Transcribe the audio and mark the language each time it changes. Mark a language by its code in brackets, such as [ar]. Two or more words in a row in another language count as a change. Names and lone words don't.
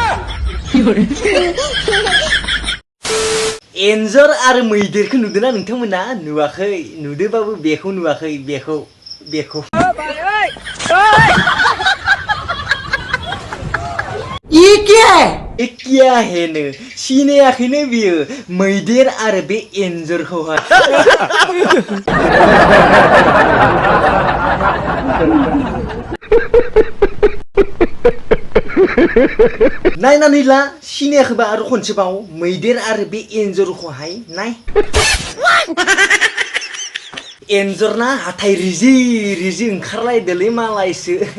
[brx] एन्जर आरो मैदेरखौ नुदोंना नोंथांमोना नुवाखै नुदोंबाबो बेखौ नुवाखै बेखौ [hi] ये क्या है [brx] नो सिनायाखैनो बियो मैदेर आरो बे एन्जरखौहाय नायनानै ला सिनायाखैबा आरो खनसेबाव मैदेर आरो बे एन्जरखौहाय नाय एन्जरना हाथाय रिजि रिजि ओंखारलायदोलै मालायसो